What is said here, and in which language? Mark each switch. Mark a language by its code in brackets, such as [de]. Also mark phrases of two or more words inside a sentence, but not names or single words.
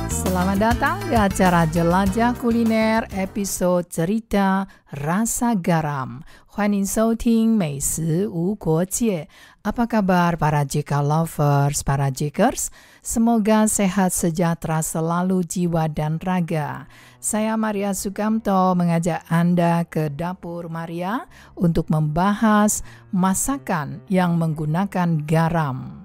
[id] Selamat datang di acara Jelajah Kuliner episode cerita Rasa Garam. [zh] 欢迎收听美食无国界. [id] Apa kabar para JK lovers, para Jkers? Semoga sehat sejahtera selalu jiwa dan raga. Saya Maria Sukamto mengajak Anda ke Dapur Maria untuk membahas masakan yang menggunakan garam.